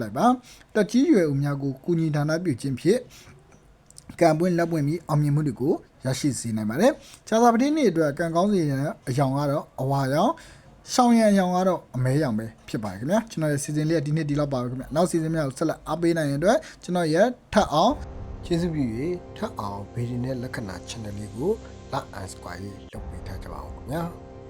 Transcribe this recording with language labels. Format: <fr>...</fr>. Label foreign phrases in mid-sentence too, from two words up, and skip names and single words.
<my>လိုက်ပါတက်ကြီးရွယ်ဦးများကိုကုညီဌာနပြုခြင်းဖြင့်ကံပွင့်လက်ပွင့်ပြီးအောင်မြင်မှုတွေကိုရရှိစေနိုင်ပါတယ်ကြာသပတေးနေ့အတွက်ကံကောင်းစီရင်အယောင်ကတော့အဝါရောင်ရှောင်းရံအယောင်ကတော့အမဲရောင်ပဲဖြစ်ပါတယ်ခင်ဗျာကျွန်တော်ရဲ့ season လေးကဒီနေ့ဒီလောက်ပါပဲခင်ဗျာနောက် season များကိုဆက်လက်အားပေးနိုင်တဲ့အတွက်ကျွန်တော်ရဲ့ထပ်အောင်ကျေးဇူးပြု၍ထပ်အောင်ဗီဒီယိုနဲ့လက္ခဏာ channel လေးကို</my> <en>like and subscribe</en> <my>လုပ်ပေးထားကြပါဦးခင်ဗျာ</my>